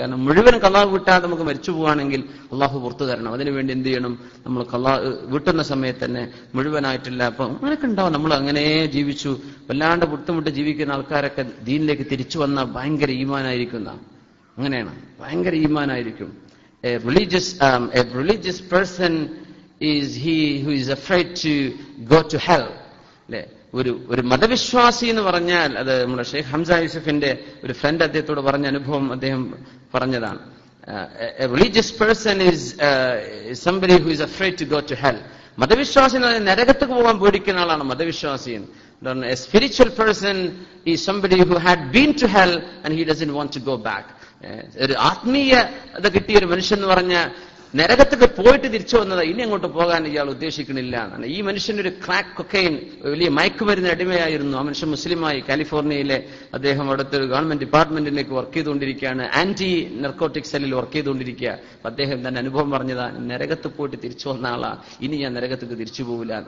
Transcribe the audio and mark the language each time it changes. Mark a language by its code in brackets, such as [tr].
[ml] കാരണം മുഴുവൻ ഖളാ കൂട്ടാതെ നമുക്ക് മരിച്ചു പോവുകയാണെങ്കിൽ അള്ളാഹു പുറത്തു തരണം. അതിനുവേണ്ടി എന്ത് ചെയ്യണം? നമ്മൾ ഖളാ വീട്ടുന്ന സമയത്ത് തന്നെ മുഴുവനായിട്ടില്ല. അപ്പൊ അങ്ങനെയൊക്കെ ഉണ്ടാവും. നമ്മൾ അങ്ങനെ ജീവിച്ചു വല്ലാണ്ട് ബുദ്ധിമുട്ട് ജീവിക്കുന്ന ആൾക്കാരൊക്കെ ദീനിലേക്ക് തിരിച്ചു വന്ന ഭയങ്കര ഈമാനായിരിക്കുന്ന, അങ്ങനെയാണ്, ഭയങ്കര ഈമാനായിരിക്കും. [en] A religious person is he who is afraid to go to hell. [ml] അല്ലെ, ഒരു മതവിശ്വാസി എന്ന് പറഞ്ഞാൽ, അത് നമ്മുടെ ഷെയ്ഖ് ഹംസ യൂസഫിന്റെ ഒരു ഫ്രണ്ട് അദ്ദേഹത്തോട് പറഞ്ഞ അനുഭവം അദ്ദേഹം പറഞ്ഞതാണ്. [en] A religious person is somebody who is afraid to go to hell. [ml] മതവിശ്വാസി എന്ന് പറഞ്ഞാൽ നരകത്തേക്ക് പോകാൻ പേടിക്കുന്ന ആളാണ് മതവിശ്വാസി. [en] A spiritual person is somebody who had been to hell and he doesn't want to go back. [ml] ഒരു ആത്മീയത കിട്ടിയ ഒരു മനുഷ്യൻ എന്ന് പറഞ്ഞ നരകത്തേക്ക് പോയിട്ട് തിരിച്ചു വന്നതാ, ഇനി അങ്ങോട്ട് പോകാൻ ഇയാൾ ഉദ്ദേശിക്കണില്ല എന്നാണ്. ഈ മനുഷ്യനൊരു ക്രാക്ക് കൊക്കൈൻ വലിയ മയക്കുമരുന്ന് അടിമയായിരുന്നു. ആ മനുഷ്യൻ മുസ്ലിമായി കാലിഫോർണിയയിലെ അദ്ദേഹം അവിടുത്തെ ഒരു ഗവൺമെന്റ് ഡിപ്പാർട്ട്മെന്റിലേക്ക് വർക്ക് ചെയ്തുകൊണ്ടിരിക്കുകയാണ്. ആന്റി നർക്കോട്ടിക് സെല്ലിൽ വർക്ക് ചെയ്തുകൊണ്ടിരിക്കുക. അദ്ദേഹം തന്നെ അനുഭവം പറഞ്ഞതാ, നരകത്ത് പോയിട്ട് തിരിച്ചു വന്ന ആളാ, ഇനി ഞാൻ നരകത്തേക്ക് തിരിച്ചു പോകില്ല.